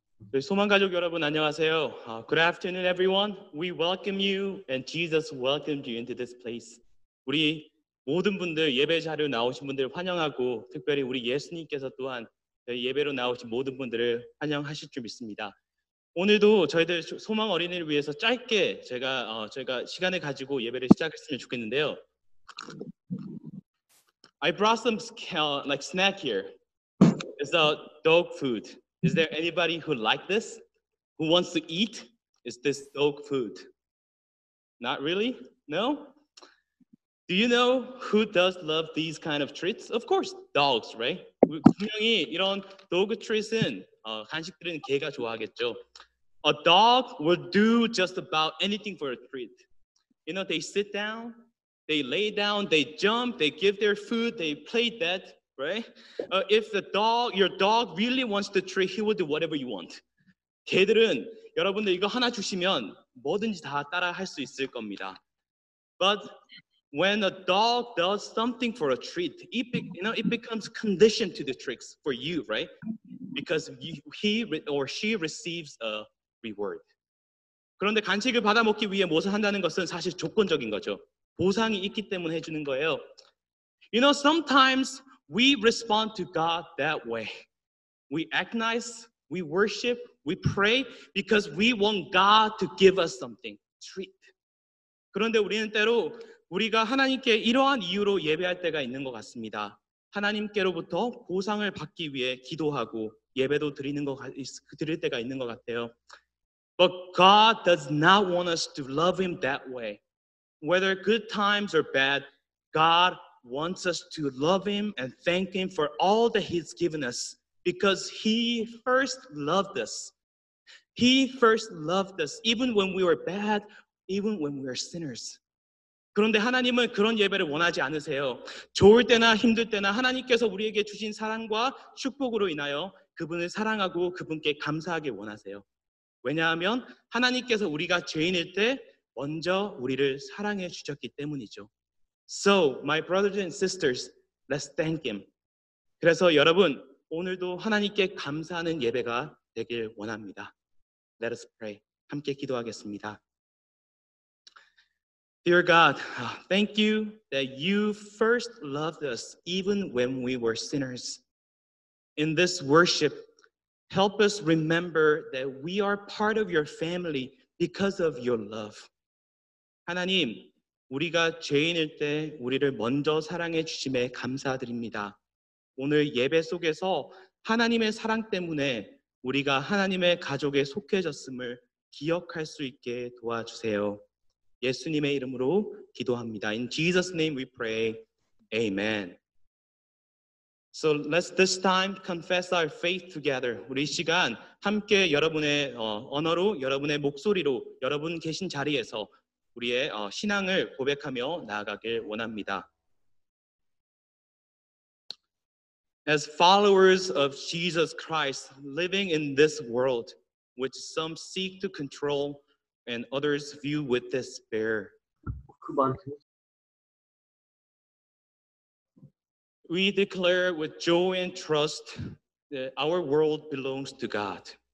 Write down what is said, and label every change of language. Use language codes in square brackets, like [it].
[ko] 저희 소망가족 여러분 안녕하세요. [en] Good afternoon, everyone. We welcome you, and Jesus welcomed you into this place. [ko] 우리 모든 분들 예배 자료 나오신 분들 환영하고 특별히 우리 예수님께서 또한 저희 예배로 나오신 모든 분들을 환영하실 줄 믿습니다. 오늘도 저희들 소망 어린이를 위해서 짧게 저희가 시간을 가지고 예배를 시작했으면 좋겠는데요. [en] I brought some like snack here. It's dog food. Is there anybody who like this? Who wants to eat? Is this dog food? Not really? No? Do you know who does love these kind of treats? Of course, dogs, right? [ko] 분명히 이런 dog treat은 간식들은 개가 좋아하겠죠. [en] A dog will do just about anything for a treat. You know, they sit down, they lay down, they jump, they give their food, they play dead. Right? If your dog really wants the treat, he will do whatever you want. [ko] 개들은 여러분들 이거 하나 주시면 뭐든지 다 따라 할 수 있을 겁니다. [en] But when a dog does something for a treat, it becomes conditioned to the tricks for you, right? Because he or she receives a reward. [ko] 그런데 간식을 받아 먹기 위해 무엇을 한다는 것은 사실 조건적인 거죠. 보상이 있기 때문에 해주는 거예요. [en] You know, sometimes we respond to God that way. We agonize, we worship, we pray because we want God to give us something, treat. [ko] 그런데 우리는 때로 우리가 하나님께 이러한 이유로 예배할 때가 있는 것 같습니다. 하나님께로부터 보상을 받기 위해 기도하고 예배도 드릴 때가 있는 것 같아요. [en] But God does not want us to love Him that way. Whether good times or bad, God wants us to love Him and thank Him for all that He's given us because He first loved us. He first loved us even when we were bad, even when we were sinners. [ko] 그런데 하나님은 그런 예배를 원하지 않으세요. 좋을 때나 힘들 때나 하나님께서 우리에게 주신 사랑과 축복으로 인하여 그분을 사랑하고 그분께 감사하길 원하세요. 왜냐하면 하나님께서 우리가 죄인일 때 먼저 우리를 사랑해 주셨기 때문이죠. [en] So, my brothers and sisters, let's thank Him. [ko] 그래서 여러분, 오늘도 하나님께 감사하는 예배가 되길 원합니다. [en] Let us pray. [ko] 함께 기도하겠습니다. [en] Dear God, thank you that you first loved us even when we were sinners. In this worship, help us remember that we are part of your family because of your love. [ko] 하나님, 우리가 죄인일 때 우리를 먼저 사랑해 주심에 감사드립니다. 오늘 예배 속에서 하나님의 사랑 때문에 우리가 하나님의 가족에 속해졌음을 기억할 수 있게 도와주세요. 예수님의 이름으로 기도합니다. [en] In Jesus' name we pray. Amen. So let's this time confess our faith together. [ko] 우리 시간 함께 여러분의 언어로, 여러분의 목소리로, 여러분 계신 자리에서 우리의 신앙을 고백하며 나아가길 원합니다. [en] As followers of Jesus Christ, living in this world, which some seek to control and others view with despair, we declare with joy and trust that our world belongs to God.